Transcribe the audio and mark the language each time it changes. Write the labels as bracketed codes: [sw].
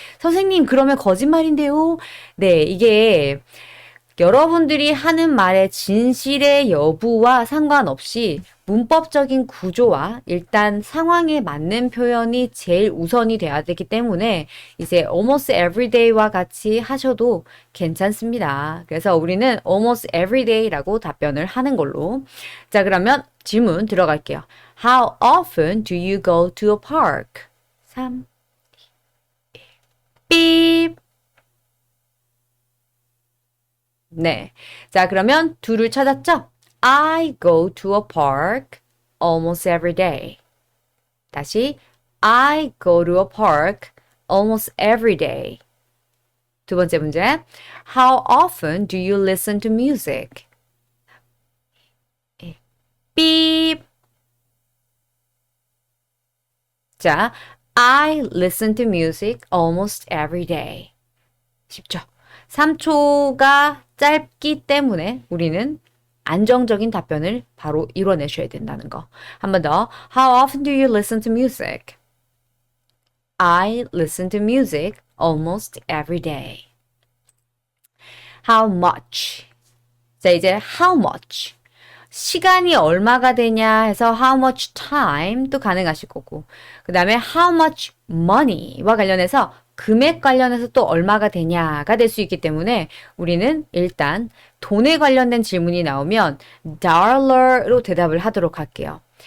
[ko] 선생님, 그러면 거짓말인데요? 네, 이게 여러분들이 하는 말의 진실의 여부와 상관없이 문법적인 구조와 일단 상황에 맞는 표현이 제일 우선이 돼야 되기 때문에 이제 [en] almost every day [ko] 와 같이 하셔도 괜찮습니다. 그래서 우리는 [en] almost every day [ko] 라고 답변을 하는 걸로. 자, 그러면 질문 들어갈게요. [en] How often do you go to a park? 3, 2, 1, 삐. [ko] 네. 자, 그러면 둘을 찾았죠? [en] I go to a park almost every day. [ko] 다시, [en] I go to a park almost every day. [ko] 두 번째 문제. [en] How often do you listen to music? 삐. 자, I listen to music almost every day. [ko] 쉽죠? 3초가 짧기 때문에 우리는 안정적인 답변을 바로 이뤄내셔야 된다는 거. 한 번 더. [en] How often do you listen to music? I listen to music almost every day. How much? [ko] 자, 이제 how much. 시간이 얼마가 되냐 해서 [en] how much time [ko] 도 가능하실 거고 그 다음에 [en] how much money [ko] 와 관련해서 금액 관련해서 또 얼마가 되냐가 될 수 있기 때문에 우리는 일단 돈에 관련된 질문이 나오면 dollar로 대답을 하도록 할게요.